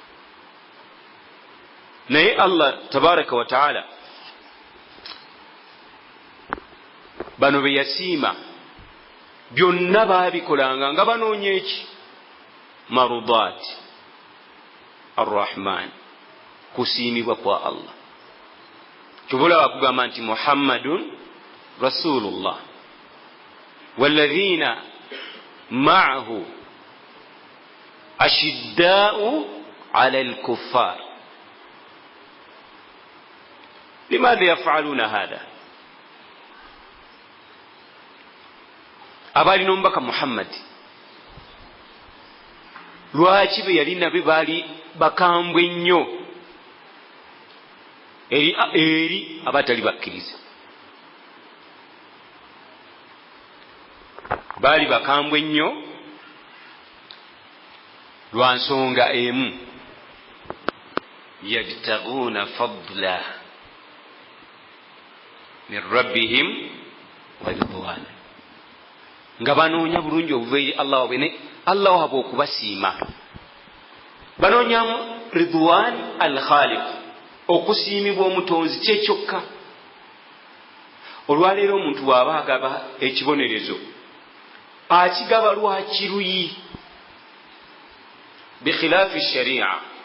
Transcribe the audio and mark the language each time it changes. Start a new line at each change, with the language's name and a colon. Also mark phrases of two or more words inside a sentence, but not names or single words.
Ganda: Naye
Arabic: الله تبارك وتعالى
Ganda: bano be yasiima byonna baabikolanga nga banoonya eki?
Arabic: مرضاة الرحمن,
Ganda: kusiimibwa kwa Allah. Kyobula bakugamba nti
Arabic: محمد رسول الله والذين معه أشداء على الكفار. لماذا يفعلون هذا?
Ganda: Abalina omubaka Muhammad lwaki be yali nabe baali bakambwe nnyo eri abatali bakkiriza? Baali bakambwe nnyo lwa nsonga emu,
Arabic: يبتغون فضلا من ربهم ورضوانا,
Ganda: nga banoonya bulungi obuva eri Allah waabwe ne Allah waabwe okubasiima. Banoonyamu
Arabic: رضوان الخالق,
Ganda: okusiimibwa omutonzi kyekyokka. Olwaleero omuntu bw'aba agaba ekibonerezo akigaba lwakiruyi,
Arabic: بخلاف الشريعة.